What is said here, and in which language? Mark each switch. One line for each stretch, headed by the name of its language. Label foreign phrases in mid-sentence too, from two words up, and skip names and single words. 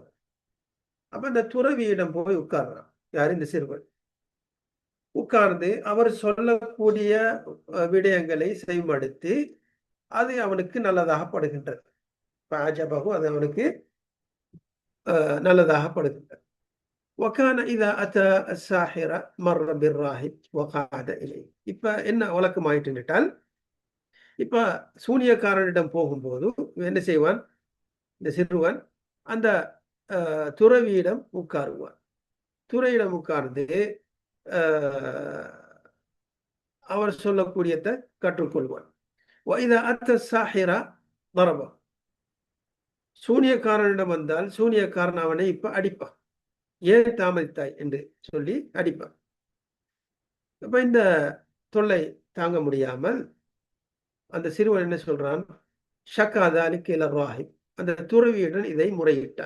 Tamil: அப்ப அந்த துறவியிடம் போய் உட்கார்றான். யார்? இந்த சிறுவன். உட்கார்ந்து அவர் சொல்லக்கூடிய விடயங்களை செய்மடுத்து அது அவனுக்கு நல்லதாக படுகின்றது. ஃபஅஅஜபஹு, அது அவனுக்கு நல்லதாக படுகின்றது.
Arabic: وكان إذا أتى الساحر مر بالراهب وقعد إليه.
Tamil: இப்ப என்ன வழக்கமாயிட்டுட்டால், இப்ப சூனியக்காரனிடம் போகும்போது என்ன செய்வான், இந்த சிறுவன் அந்த துறவியிடம் உட்காருவான். துறையிடம் உட்கார்ந்து அவர் சொல்லக்கூடியதை கற்றுக்கொள்வான்.
Arabic: وإذا أتى الساحر ضربه.
Tamil: சூனியக்காரனிடம் வந்தால் சூனியக்காரன் அவனை இப்ப அடிப்பான். ஏன் தாமதித்தாய் என்று சொல்லி அடிப்பான். அப்ப இந்த தொல்லை தாங்க முடியாமல் அந்த சிறுவன் என்ன சொல்றான்,
Arabic: شكا ذلك إلى الراهب,
Tamil: அந்த துறவியுடன் இதை முறையிட்டான்.